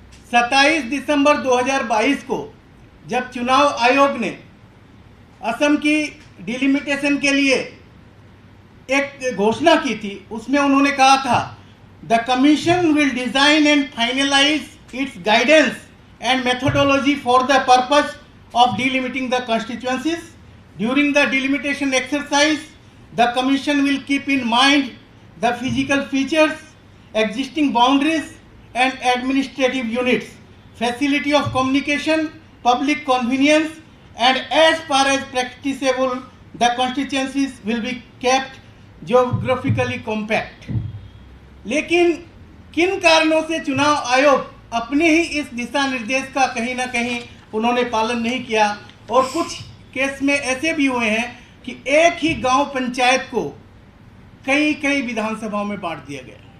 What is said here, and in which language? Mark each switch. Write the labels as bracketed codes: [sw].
[hi] 27 दिसंबर 2022 को जब चुनाव आयोग ने असम की डिलिमिटेशन के लिए एक घोषणा की थी उसमें उन्होंने कहा था, [en] The commission will design and finalise its guidance and methodology for the purpose of delimiting the constituencies. During the delimitation exercise, the Commission will keep in mind the physical features, existing boundaries and administrative units, facility of communication, public convenience, and as far as practicable, the constituencies will be kept geographically compact. [hi] लेकिन किन कारणों से चुनाव आयोग अपने ही इस दिशा निर्देश का कहीं ना कहीं उन्होंने पालन नहीं किया और कुछ केस में ऐसे भी हुए हैं कि एक ही गांव पंचायत को कई कई विधानसभाओं में बांट दिया गया।